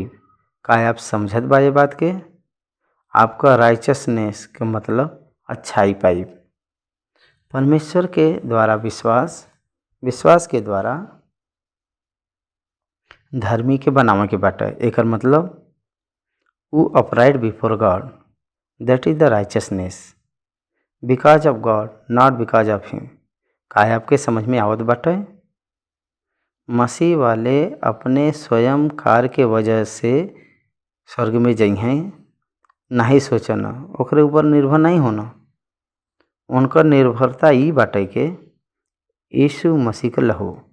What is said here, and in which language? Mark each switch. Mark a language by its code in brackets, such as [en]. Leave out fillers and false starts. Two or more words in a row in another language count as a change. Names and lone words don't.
[bho] का आप समझत बा ये बात के। आपका राइचसनेस के मतलब अच्छाई पाई। परमेश्वर के द्वारा विश्वास के द्वारा धर्मी के बनावे के बाटे। एकर मतलब उ [en] upright before God, that is the righteousness because of God not because of him. [bho] का आपके समझ में आवत बाटे। मसीह वाले अपने स्वयं कार्य के वजह से स्वर्ग में जइहें नहीं सोचना, ओकरे ऊपर निर्भर नहीं होना। उनकर निर्भरता ई बाटे के यीशु मसीह के लहू।